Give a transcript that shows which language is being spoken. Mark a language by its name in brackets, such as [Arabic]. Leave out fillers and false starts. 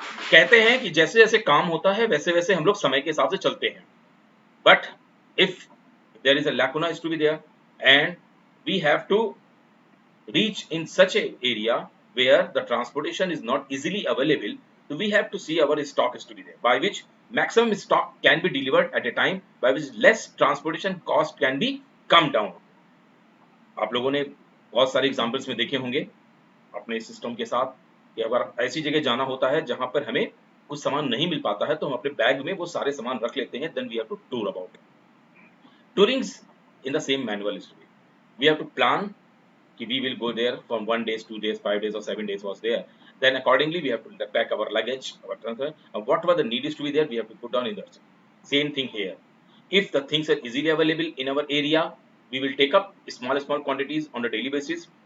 [Hindi] कहते हैं कि जैसे जैसे काम होता है वैसे वैसे हम लोग समय के हिसाब से चलते हैं, [English] but if there is a lacuna is to be there, and we have to reach in such a area where the transportation is not easily available, so we have to see our stock is to be there, by which maximum stock can be delivered at a time, by which less transportation cost can be come down. [Hindi] आप लोगों ने बहुत सारे examples में देखे होंगे अपने system के साथ कि अगर ऐसी जगह जाना होता है जहां पर हमें कुछ सामान नहीं मिल पाता है तो हम अपने बैग में वो सारे सामान रख लेते हैं, [English] then we have to tour about. Tourings in the same manual is to be. We have to plan [Hindi] कि [English] we will go there from 1 day, 2 days, 5 days or 7 days was there. Then accordingly we have to pack our luggage, our transfer, and whatever the need is to be there, we have to put down in that. Same thing here. If the things are easily available in our area, we will take up small quantities on a daily basis.